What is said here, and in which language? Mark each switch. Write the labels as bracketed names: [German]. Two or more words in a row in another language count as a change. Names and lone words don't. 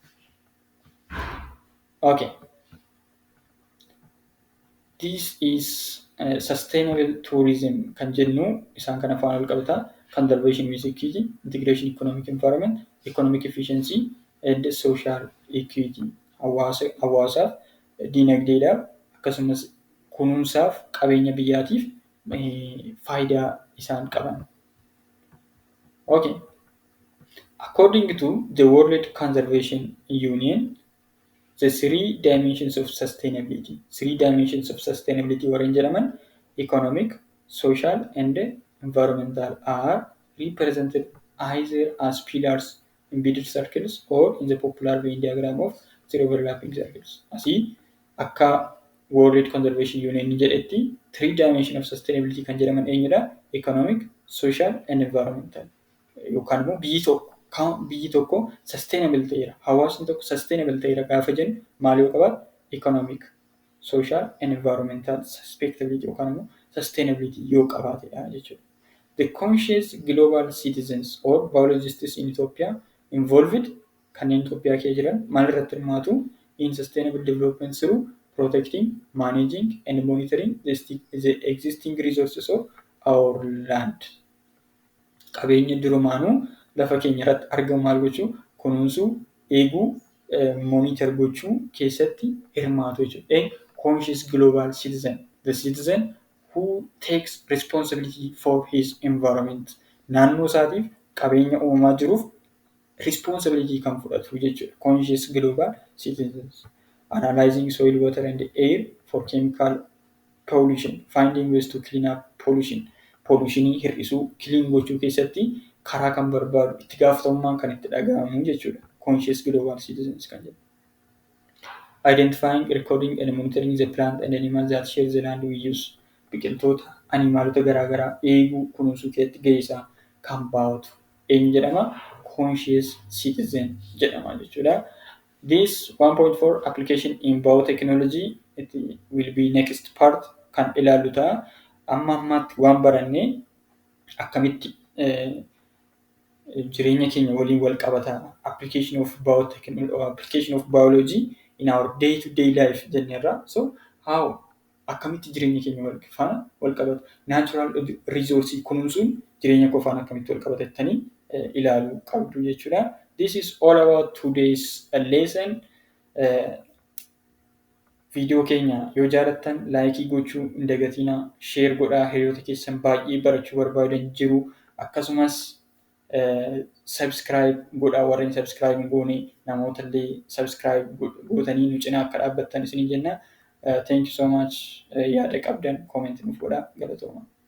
[English] Okay. This is sustainable tourism [Oromo] kan jennu isaan kana faana wal qabata [English] conservation with equity, integration economic environment, economic efficiency and social equity. [Oromo] Hawaasaaf dinagdeedhaaf akkasumas kunuunsaaf qabeenya biyyaatiif faayidaa isaan qaban. [English] Okay. According to the World Conservation Union, the three dimensions of sustainability. Three dimensions of sustainability [Oromo] warreen jedhaman [English] economic, social and environmental are represented either as pillars in beaded circles or in the popular Venn diagram of three overlapping circles. [Oromo] Asii akka World Conservation Union jedhetti [English] three dimensions of sustainability [Oromo] kan jedhaman eenyudha? [English] Economic, social and environmental. [Oromo] Yookaan immoo biyyi tokko sustainable ta'eera. Hawaasni tokko sustainable ta'eera gaafa jennu maal yoo qabaatu? [English] Economic, social and environmental respectivity [Oromo] yookaan immoo sustainability yoo qabaatedha jechuudha. [English] The conscious global citizens or biologists in Ethiopia involved [Oromo] kanneen Itoophiyaa keessa jiran maal irratti hirmaatu? [English] In sustainable development through protecting, managing and monitoring the existing resources of our land. [Oromo] Qabeenya durumaanuu lafa keenya irratti argamu maal gochuu? Kunuunsuu, eeguu, monitor gochuu keessatti hirmaatu jechuudha. [English] Conscious global citizen, the citizen who takes responsibility for his environment. [Oromo] Naannoo isaatiif qabeenya uumamaa jiruuf responsibility kan fudhatu jechuudha. [English] Conscious global citizens. Analyzing soil, water and air for chemical pollution, finding ways to clean up pollution. [Oromo] Pollutionii hir'isuu, clean gochuu keessatti karaa kan barbaadu itti gaafatamummaan kan itti dhaga'amu jechuudha. [English] Conscious global citizens [Oromo] kan jedhu. [English] Identifying, recording and monitoring the plant and animals that share the land we use. [Oromo] Biqiltoota, animaalota garaagaraa eeguu, kunuunsuu keessatti gahee isaa kan baatu eenyu jedhama? [English] Conscious citizen [Oromo] jedhama jechuudha. [English] This 1.4 application in biotechnology it will be next part [Oromo] kan ilaallu ta'a. Amma ammaatti waan barannee akkamitti jireenya keenya waliin wal qabata [English] application of biology in our day to day life [Oromo] jenneerra. [English] So how [Oromo] akkamitti jireenya keenya wal qabata [English] natural resource [Oromo] kunuunsuun jireenya qofaan akkamitti wal qabata jettanii ilaaluu qabdu jechuudha. [English] This is all about today's lesson. [Oromo] Viidiyoo keenya yoo jaalattan laayikii gochuu hin dagatinaa, sheer godhaa, hiriyoota keessan baay'ee barachuu barbaadan jiru. Akkasumas subscribe godhaa, warreen subscribe hin goone namoota illee subscribe gootanii nu cinaa akka dhaabbattan isiniin jenna. [English] Thank you so much. [Oromo] Yaada qabdan comment nuuf godhaa. Galatooma.